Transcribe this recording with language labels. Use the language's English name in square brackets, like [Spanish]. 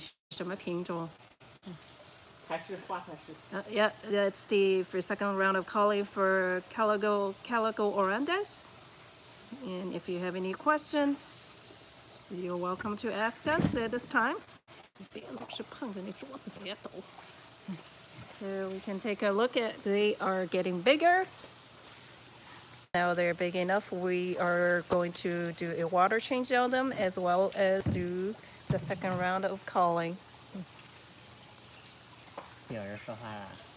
[Chinese] 什么品种？还是花还是 [English] Yeah, that's for second round of culling for Calico orandes. And if you have any questions, you're welcome to ask us at this time. [Chinese] 别老是碰着那桌子别抖。 [English] So we can take a look at, they are getting bigger. Now they're big enough, we are going to do a water change on them as well as do the second round of culling. [Chinese] 有人说话了。